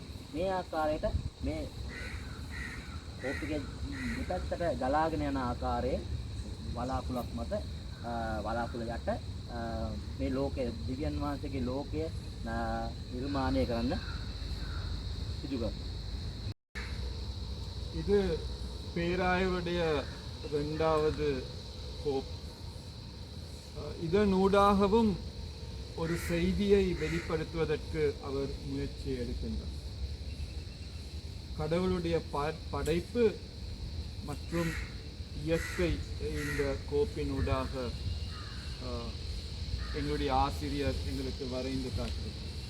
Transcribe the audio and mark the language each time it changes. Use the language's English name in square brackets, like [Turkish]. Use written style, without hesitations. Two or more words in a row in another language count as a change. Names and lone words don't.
[Sinhala] මේ ආකාරයට මේ කෝපිකේ දෙපැත්තට ගලාගෙන යන ආකාරයේ වලාකුළක් මත වලාකුළ යට මේ ලෝකයේ දිව්‍යන් වහන්සේගේ ලෝකය නිර්මාණය කරන්න සිදු කරනවා. [Tamil] இது பேராயருடைய 2வது கோப். இதனூடாகவும் ஒரு செய்தியை வெளிப்படுத்துவதற்கு அவர் முயற்சி எடுக்கின்றார். கடவுளுடைய படைப்பு மற்றும் இயற்கை இந்த கோப்பினூடாக எங்களுடைய ஆசிரியர் எங்களுக்கு வரைந்து காட்டுகிறார்.